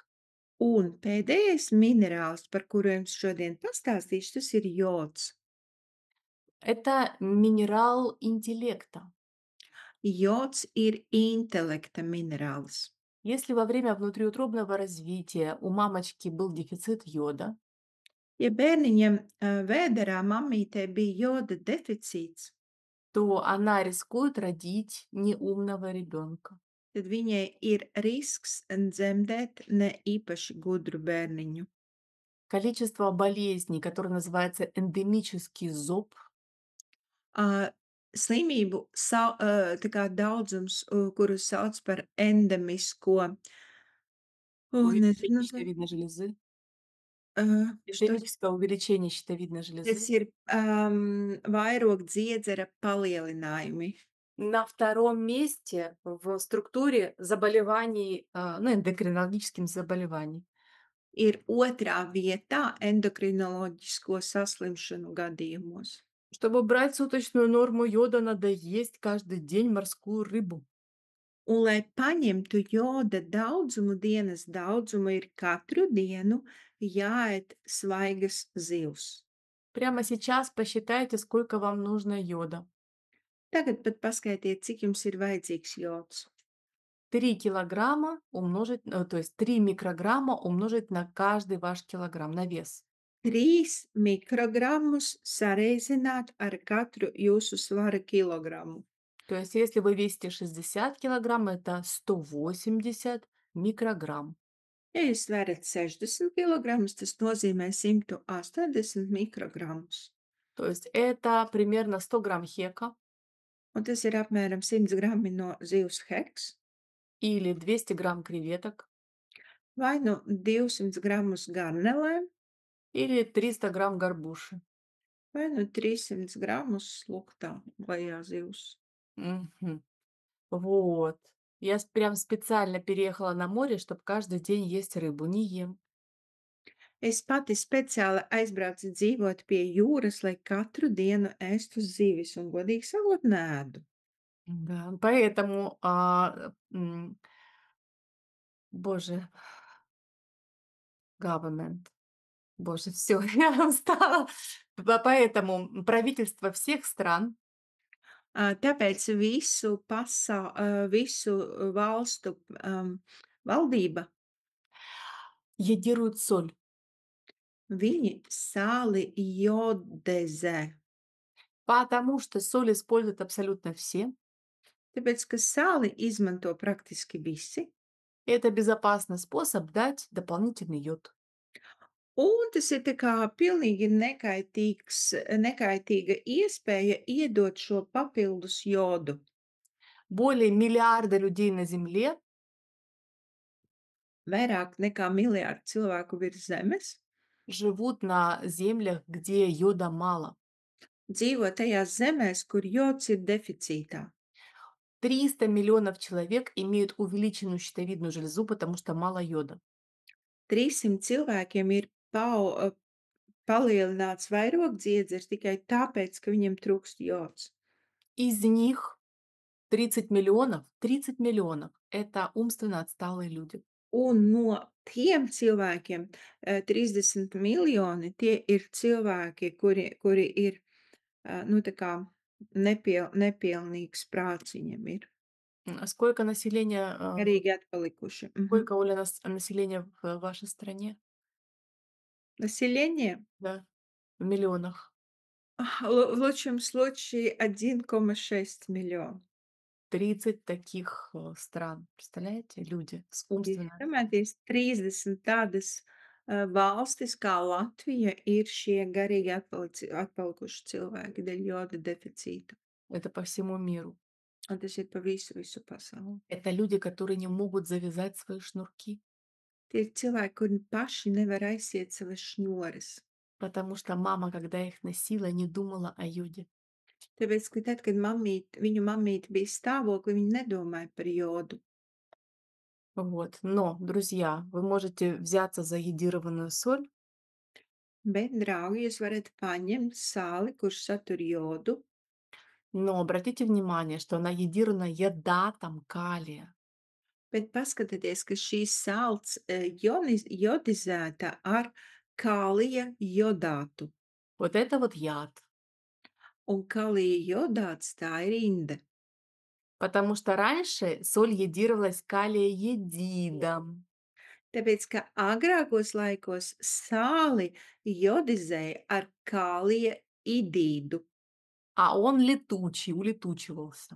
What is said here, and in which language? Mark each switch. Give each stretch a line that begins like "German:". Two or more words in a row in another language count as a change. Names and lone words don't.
Latvian: Un pēdējais minerāls, par kuru jums šodien pastāstīšu, tas ir jods.
Russian: Это минерал интеллекта.
Latvian: Jods ir intelekta minerāls.
Russian: Если во время внутриутробного развития у мамочки был дефицит йода,
Latvian: Ja bērniņam vēderā mammītē bija joda deficīts,
Russian: то она рискует родить неумного ребенка.
Latvian: tad viņai ir risks dzemdēt ne īpaši gudru bērniņu.
Russian: Количество болезней, которое называется эндемический зоб,
Latvian: Ā, Slimību tā kā daudzums, kurus sauc par endemisko,
Russian: увеличение
Latvian: nezinu,
Russian: щитовидной железы, što эндемическое увеличение щитовидной
Latvian: tas
Russian: железы.
Latvian: ir, vairogdziedzera palielinājumi.
Russian: На втором месте в структуре заболеваний, ну, эндокринологических заболеваний.
Latvian: Ir otrā vietā endokrinoloģisko saslimšanu gadījumos.
Russian: Чтобы брать суточную норму йода, надо есть каждый день морскую рыбу.
Latvian: Un, lai paņemtu joda daudzumu, dienas daudzumu, ir katru dienu jāēd svaigas zivs.
Russian: Прямо сейчас посчитайте, сколько вам нужно йода.
Latvian: Tagad pat paskaitiet, cik jums ir vajadzīgs jods.
Russian: 3 килограмма умножить, то есть 3 микрограмма умножить на каждый ваш килограмм, на вес.
Latvian: 3 mikrogramus sareizināt ar katru jūsu svara kilogramu.
Russian: То есть если вы весите 60 килограмм, это 180 микрограмм.
Latvian: Ja jūs sverat 60 kilogramus, tas nozīmē 180 mikrogramus.
Russian: То есть это примерно 100 грамм хека
Latvian: Un tas ir apmēram 100 grami no zivs heks,
Russian: или 200 грамм креветок
Latvian: vai nu 200 gramus garnelēm,
Russian: или 300 грамм горбуши.
Latvian: vai nu 300 gramus sluktā lejā zivs.
Russian: Мгм. Вот. Я прям специально переехала на море, чтобы каждый день есть рыбу. Не ем.
Latvian: Es pati speciāli aizbraucu dzīvot pie jūras, lai katru dienu ēstu zivis, un godīgi sakot, neēdu.
Russian: Да, поэтому, боже, government. Боже, все, я устала. Поэтому правительство всех стран
Latvian: Tāpēc visu valstu, valdība,
Russian: йодирует соль,
Latvian: viņi sāli jodezē,
Russian: потому что соль используют абсолютно все.
Latvian: tāpēc, ka sāli izmanto praktiski visi,
Russian: Это безопасный способ дать дополнительный йод.
Latvian: un tas ir tā kā pilnīgi nekaitīga iespēja iedot šo papildus jodu.
Russian: Более миллиарда людей на Земле
Latvian: Vairāk nekā miljārdu cilvēku virs zemes
Russian: живут на землях, где йода мало.
Latvian: dzīvo tajās zemēs, kur jods ir deficītā.
Russian: 300 миллионов человек имеют увеличенную щитовидную железу, потому что мало йода.
Latvian: 300 cilvēkiem ir palielināts vairogdziedzers tikai tāpēc, ka viņam trūkst jods.
Russian: Из них 30 миллионов, это умственно отсталые люди.
Latvian: Un no tiem cilvēkiem, 30 miljoni, tie ir cilvēki, kuri ir, nu, tā kā nepilnīgs prāts viņiem ir,
Russian: А сколько населения,
Latvian: garīgi atpalikuši.
Russian: сколько, Оля, населения в вашей стране? Население, Да, в миллионах. в лучшем случае 1,6 миллиона. 30 таких, стран. Представляете? Люди с умственно.
Latvian: Iedomājieties, 30 tādas, valstis kā Latvija ir šie garīgi atpalikuši cilvēki dēļ joda deficīta,
Russian: Это по всему миру.
Latvian: un tas ir pa visu pasauli.
Russian: Это люди, которые не могут завязать свои шнурки,
Latvian: Tie ir cilvēki, kuri paši nevar aiziet savas šņores.
Russian: потому что мама, когда их носила, не думала о йоде.
Latvian: Tāpēc, ka tad, kad viņu mammīte bija stāvoklī, viņa nedomāja par jodu.
Russian: Вот. Но, друзья, вы можете взяться за йодированную соль,
Latvian: Bet, draugi, jūs varat paņemt sāli, kurš satur jodu,
Russian: но обратите внимание, что она йодирована йодатом калия.
Latvian: bet paskatieties, ka šī sāls, jodizēta ar kālija jodātu.
Russian: Вот это вот яд.
Latvian: Un kalija jodāts tā ir inde.
Russian: Потому что раньше соль йодировалась калиеедидом.
Latvian: Tāpēc, ka agrākos laikos sāli jodizēja ar kālija idīdu,
Russian: А он летучий, улетучивался.